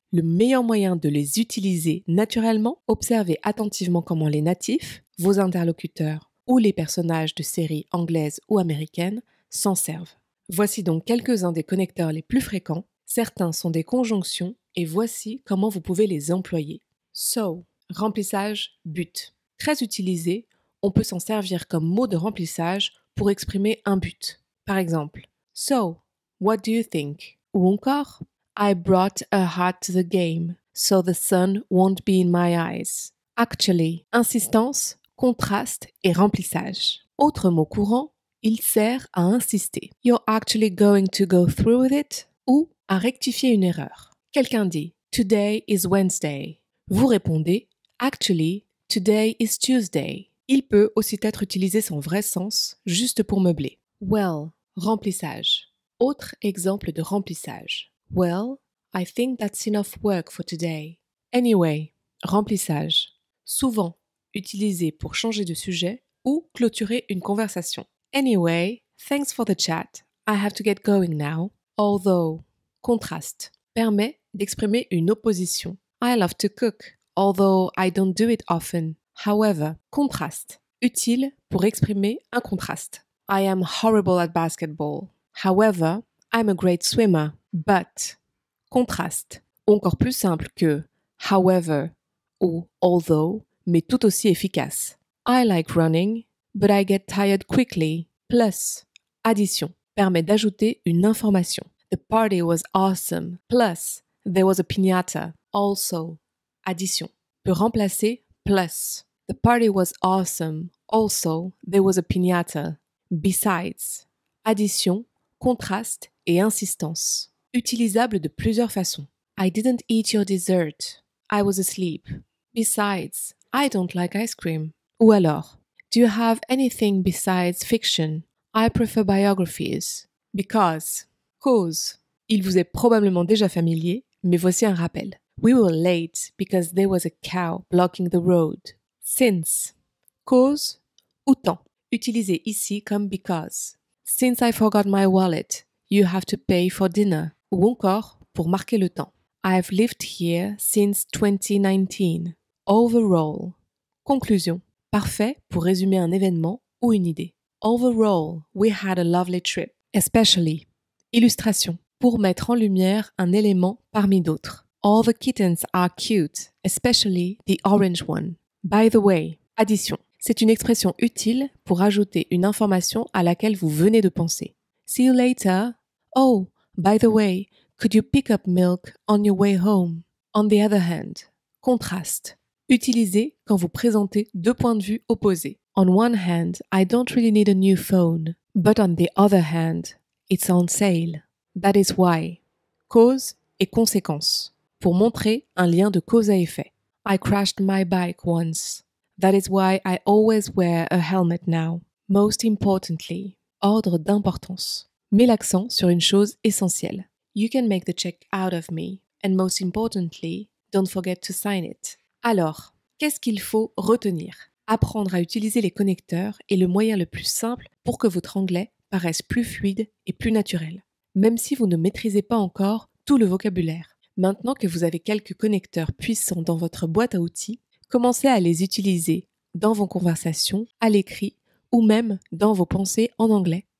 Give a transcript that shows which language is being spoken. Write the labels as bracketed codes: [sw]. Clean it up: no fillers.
[fr] Le meilleur moyen de les utiliser naturellement, observez attentivement comment les natifs, vos interlocuteurs ou les personnages de séries anglaises ou américaines s'en servent. Voici donc quelques-uns des connecteurs les plus fréquents. Certains sont des conjonctions et voici comment vous pouvez les employer. So, remplissage, but. Très utilisé, on peut s'en servir comme mot de remplissage pour exprimer un but. Par exemple, [en] So, what do you think? [fr] Ou encore, [en] I brought a hat to the game, so the sun won't be in my eyes. [fr] Actually, insistance, contraste et remplissage. Autre mot courant, il sert à insister. [en] You're actually going to go through with it? [fr] Ou à rectifier une erreur. Quelqu'un dit, [en] Today is Wednesday. [fr] Vous répondez, [en] Actually, Today is Tuesday. [fr] Il peut aussi être utilisé sans vrai sens, juste pour meubler. Well, remplissage. Autre exemple de remplissage. [en] Well, I think that's enough work for today. [fr] Anyway, remplissage. Souvent utilisé pour changer de sujet ou clôturer une conversation. [en] Anyway, thanks for the chat. I have to get going now. Although, contraste. [fr] Permet d'exprimer une opposition. [en] I love to cook. Although I don't do it often. [fr] However, contraste. Utile pour exprimer un contraste. [en] I am horrible at basketball. However, I'm a great swimmer. But. Contraste. [fr] Encore plus simple que however ou although, mais tout aussi efficace. [en] I like running, but I get tired quickly. [fr] Plus. Addition. Permet d'ajouter une information. [en] The party was awesome. Plus. There was a piñata. Also. Addition. [fr] Peut remplacer plus. [en] The party was awesome. Also, there was a piñata. Besides. [fr] Addition, contraste et insistance. Utilisable de plusieurs façons. [en] I didn't eat your dessert. I was asleep. Besides, I don't like ice cream. [fr] Ou alors, [en] do you have anything besides fiction? I prefer biographies. Because. Cause. [fr] Il vous est probablement déjà familier, mais voici un rappel. [en] We were late because there was a cow blocking the road. [fr] Since. Cause ou temps. Utilisé ici comme because. [en] Since I forgot my wallet, you have to pay for dinner. [fr] Ou encore pour marquer le temps. [en] I've lived here since 2019. [fr] Overall. Conclusion. Parfait pour résumer un événement ou une idée. [en] Overall, we had a lovely trip. [fr] Especially. Illustration. Pour mettre en lumière un élément parmi d'autres. [en] All the kittens are cute, especially the orange one. [fr] By the way, addition. C'est une expression utile pour ajouter une information à laquelle vous venez de penser. [en] See you later. Oh, by the way, could you pick up milk on your way home? [fr] On the other hand, contraste. Utilisé quand vous présentez deux points de vue opposés. [en] On one hand, I don't really need a new phone, but on the other hand, it's on sale. [fr] That is why. Cause et conséquence. Pour montrer un lien de cause à effet. [en] I crashed my bike once. That is why I always wear a helmet now. [fr] Most importantly, ordre d'importance. Mets l'accent sur une chose essentielle. [en] You can make the check out of me, and most importantly, don't forget to sign it. [fr] Alors, qu'est-ce qu'il faut retenir? Apprendre à utiliser les connecteurs est le moyen le plus simple pour que votre anglais paraisse plus fluide et plus naturel, même si vous ne maîtrisez pas encore tout le vocabulaire. Maintenant que vous avez quelques connecteurs puissants dans votre boîte à outils, commencez à les utiliser dans vos conversations, à l'écrit ou même dans vos pensées en anglais.